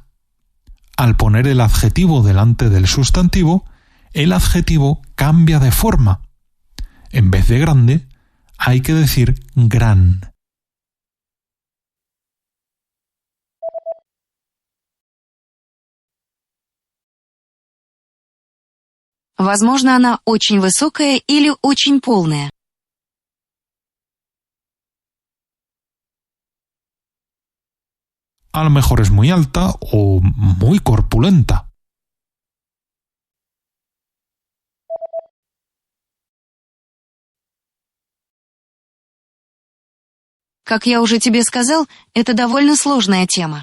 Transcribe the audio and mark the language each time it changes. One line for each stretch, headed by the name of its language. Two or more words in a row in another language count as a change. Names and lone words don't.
Spanish: Al poner el adjetivo delante del sustantivo, el adjetivo cambia de forma. En vez de grande, hay que decir gran.
Russian: Возможно, она очень высокая или очень полная.
Spanish: A lo mejor es muy alta o muy corpulenta.
Russian: Как я уже тебе сказал, это довольно сложная тема.